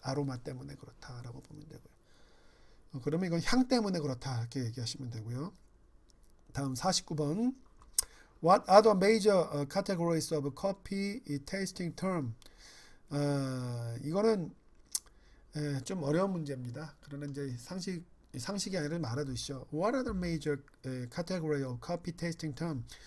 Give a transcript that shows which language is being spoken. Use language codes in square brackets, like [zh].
[ko] 아로마 때문에 그렇다라고 보면 되고요. 그러면 이건 향 때문에 그렇다 이렇게 얘기하시면 되고요. 다음 49번. [en] What are the major categories of coffee tasting term? [ko] 이거는 좀 어려운 문제입니다. 그러나 이제 상식이 아니라 알아두시죠. [en] What are the major category of coffee tasting term?